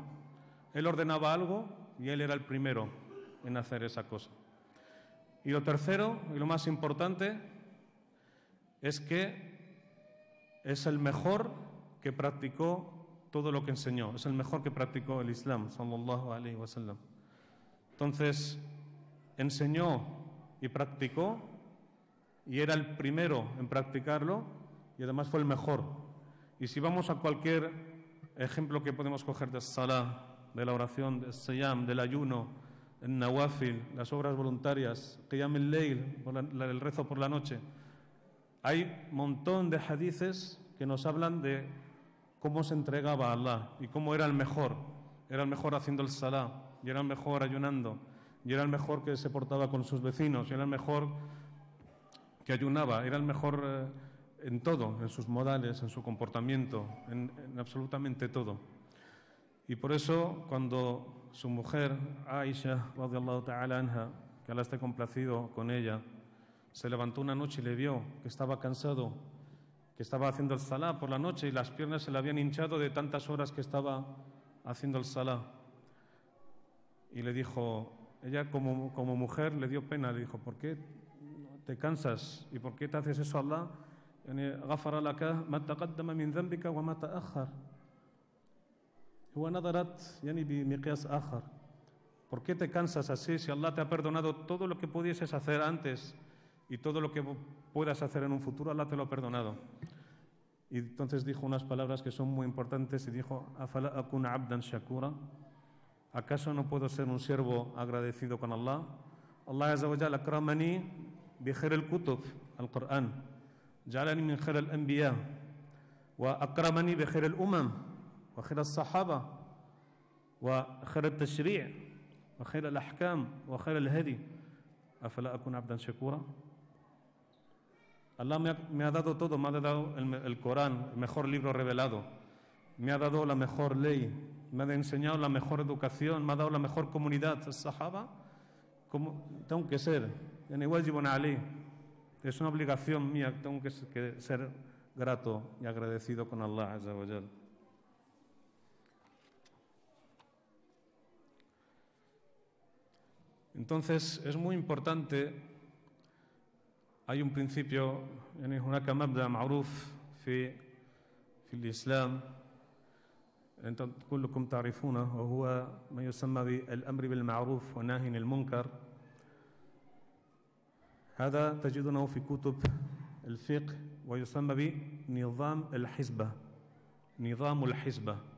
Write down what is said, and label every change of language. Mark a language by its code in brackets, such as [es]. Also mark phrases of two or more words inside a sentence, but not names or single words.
[es] Él ordenaba algo y él era el primero en hacer esa cosa. Y lo tercero, y lo más importante, es que es el mejor que practicó todo lo que enseñó. Es el mejor que practicó el Islam, [ar] صلى الله عليه وسلم. [es] Entonces, enseñó y practicó, y era el primero en practicarlo, y además fue el mejor. Y si vamos a cualquier ejemplo que podemos coger de salah, de la oración, del siyam, del ayuno, el nawafil, las obras voluntarias, [ar] قيام الليل, [es] el rezo por la noche, hay un montón de hadices que nos hablan de cómo se entregaba a Allah y cómo era el mejor. Era el mejor haciendo el salah, y era el mejor ayunando, y era el mejor que se portaba con sus vecinos, y era el mejor que ayunaba, era el mejor en todo, en sus modales, en su comportamiento, en absolutamente todo. Y por eso, cuando su mujer, Aisha, [ar] رضي الله تعالى عنها, [es] que Allah esté complacido con ella, se levantó una noche y le vio que estaba cansado, que estaba haciendo el salah por la noche y las piernas se le habían hinchado de tantas horas que estaba haciendo el salah. Y le dijo, ella como mujer le dio pena, le dijo, ¿por qué te cansas y por qué te haces eso a Allah [ar] يعني غفر لك ما تقدم من ذنبك وما تأخر. هو نظرت يعني بمقياس آخر. [es] ¿Por qué te cansas así si Allah te ha perdonado todo lo que pudieses hacer antes y todo lo que puedas hacer en un futuro? Allah te lo ha perdonado. Y entonces dijo unas palabras que son muy importantes y dijo: [ar] «أفلا أكون عبدا شكورا». [es] ¿Acaso no puedo ser un siervo agradecido con Allah? [ar] الله عز وجل أكرمني بخير الكتب القرآن جعلني من خير الأنبياء وأكرمني بخير الأمم وخير الصحابة وخير التشريع وخير الأحكام وخير الهدي. ¿أفلا أكون عبدا شكورا? [es] Allah me ha dado todo, me ha dado el Corán, el mejor libro revelado, me ha dado la mejor ley, me ha enseñado la mejor educación, me ha dado la mejor comunidad. El Sahaba, como tengo que ser, [ar] يعني واجب علي, [es] es una obligación mía, tengo que ser grato y agradecido con [ar] الله عز وجل. [es] Entonces es muy importante. Hay un principio, [ar] يعني هناك مبدأ معروف في الإسلام أنتم كلكم تعرفونه، وهو ما يسمى بالأمر بالمعروف والنهي عن المنكر. هذا تجدونه في كتب الفقه ويسمى بنظام الحسبة، نظام الحسبة.